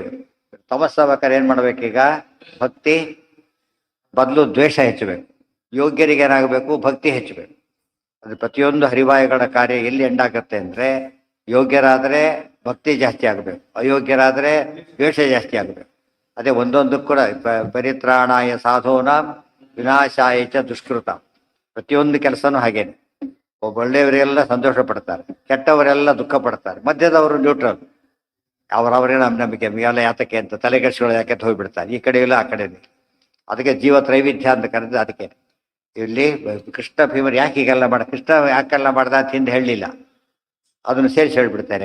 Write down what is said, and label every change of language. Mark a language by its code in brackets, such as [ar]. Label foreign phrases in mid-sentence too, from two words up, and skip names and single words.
[kn] ತಮಸ್ಸಾಗಬೇಕಾದ್ರೆ ಏನ್ ಮಾಡ್ಬೇಕೀಗ? ಭಕ್ತಿ ಬದಲು ದ್ವೇಷ ಹೆಚ್ಚಬೇಕು. ಯೋಗ್ಯರಿಗೆ ಏನಾಗಬೇಕು? ಭಕ್ತಿ ಹೆಚ್ಚಬೇಕು. ಅದು ಪ್ರತಿಯೊಂದು ಹರಿವಾಯುಗಳ ಕಾರ್ಯ ಎಲ್ಲಿ ಎಂಡಾಗತ್ತೆ ಅಂದ್ರೆ ಯೋಗ್ಯರಾದರೆ ಭಕ್ತಿ ಜಾಸ್ತಿ ಆಗಬೇಕು, ಅಯೋಗ್ಯರಾದರೆ ದ್ವೇಷ ಜಾಸ್ತಿ ಆಗಬೇಕು. ಅದೇ ಒಂದೊಂದಕ್ಕೂ ಕೂಡ [sa] ಪರಿತ್ರಾಣಾಯ ಸಾಧೂನ ವಿನಾಶಾಯ ಚ ದುಷ್ಕೃತ. [kn] ಪ್ರತಿಯೊಂದು ಕೆಲಸನೂ ಹಾಗೇನೆ. ಒಳ್ಳೆಯವರೆಲ್ಲ ಸಂತೋಷ ಪಡ್ತಾರೆ, ಕೆಟ್ಟವರೆಲ್ಲ ದುಃಖ ಪಡ್ತಾರೆ, ಮಧ್ಯದವರು ನ್ಯೂಟ್ರಲ್. ಅವರವರೇ ನಂಬಿಕೆ ಎಲ್ಲ ಯಾತಕ್ಕೆ ಅಂತ ತಲೆಗೆಡಿಸ್ಗಳು ಯಾಕೆ ಹೋಗ್ಬಿಡ್ತಾರೆ, ಈ ಕಡೆ ಇಲ್ಲ ಆ ಕಡೆ. ಅದಕ್ಕೆ ಜೀವ ತ್ರೈವಿಧ್ಯ ಅಂತ ಕರೆದು ಅದಕ್ಕೆ. ಇಲ್ಲಿ ಕೃಷ್ಣ ಭೀಮರು ಯಾಕೆ ಹೀಗೆಲ್ಲ ಕೃಷ್ಣ ಯಾಕೆಲ್ಲ ಮಾಡ್ದ ಅಂತ ಹಿಂದೆ ಹೇಳಲಿಲ್ಲ, ಅದನ್ನು ಸೇರಿಸಿ ಹೇಳ್ಬಿಡ್ತಾರೆ.